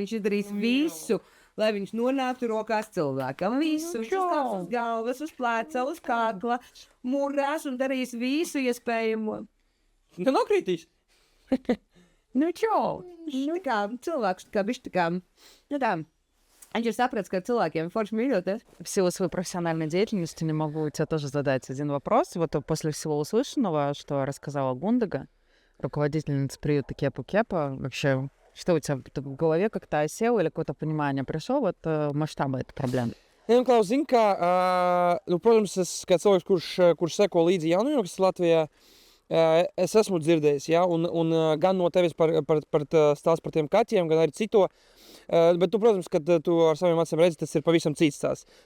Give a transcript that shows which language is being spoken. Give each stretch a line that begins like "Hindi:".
Latvian: Viņš izdarīs visu, lai viņš nonāktu rokās cilvēkam. Visu. Viņš uzkāps uz galvas, uz pleca, uz kakla, murās un darīs visu iespējamo. Nenokrītīs. Tā kā cilvēks, kā bišķi tā kā, tā. Viņš ir sapratis, ka cilvēkiem forši mīļoties.
Russian: В силу своей профессиональной деятельности не могу тебе тоже задать один вопрос. Вот после всего услышанного, что рассказала Гундага, руководительница приюта Кепа-Кепа, вообще, что у тебя в голове как-то осело или какое-то понимание пришло вот масштаба этой проблемы?
Latvian: Klaus, zini, kā, protams, es kā cilvēks, kurš seko līdzi jaunajiem, kas Latvijā, es esmu dzirdējis, ja, un gan no tevis par stāstu par tiem kaķiem, gan arī cito, bet, protams, kad tu ar saviem acīm redzi, tas ir pavisam cits stāsts.